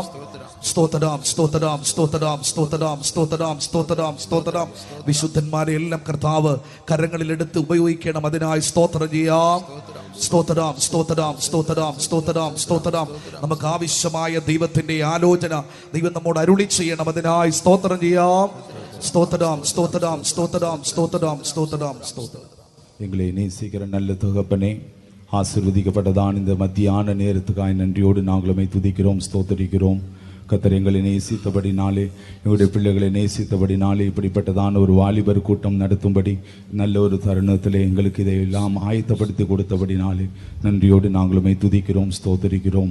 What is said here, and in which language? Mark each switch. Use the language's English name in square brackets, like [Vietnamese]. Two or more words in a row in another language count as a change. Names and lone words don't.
[Malayalam] സ്തോത്രം, സ്തോത്രം, സ്തോത്രം, സ്തോത്രം, സ്തോത്രം, സ്തോത്രം, സ്തോത്രം. വിശുദ്ധന്മാരെ എല്ലാം കർത്താവ് കരങ്ങളിലെടുത്ത് ഉപയോഗിക്കണം, അതിനായി സ്തോത്രം ചെയ്യാം. സ്തോത്രം, സ്തോത്രം, സ്തോത്രം, സ്തോത്രം, സ്തോത്രം. നമുക്ക് ആവശ്യമായ ദൈവത്തിൻ്റെ ആലോചന ദൈവം നമ്മോട് അരുളി ചെയ്യണം, അതിനായി സ്തോത്രം ചെയ്യാം. [Tamil] ஸ்தோத்திரம், ஸ்தோத்திரம், ஸ்தோத்திரம், ஸ்தோத்திரம், ஸ்தோத்திரம், ஸ்தோத்திரம். எங்களை நேசிக்கிற நல்ல தகப்பனே, ஆசீர்வதிக்கப்பட்டதான் இந்த மத்தியான நேரத்துக்காய் நன்றியோடு நாங்களுமே துதிக்கிறோம், ஸ்தோத்தரிக்கிறோம். கர்த்தர் எங்களை நேசித்தபடினாலே, எங்களுடைய பிள்ளைகளை நேசித்தபடினாலே இப்படிப்பட்டதான ஒரு வாலிபர் கூட்டம் நடத்தும்படி நல்ல ஒரு தருணத்தில் எங்களுக்கு இதையெல்லாம் ஆயத்தப்படுத்தி கொடுத்தபடினாலே நன்றியோடு நாங்களுமே துதிக்கிறோம், ஸ்தோத்தரிக்கிறோம்.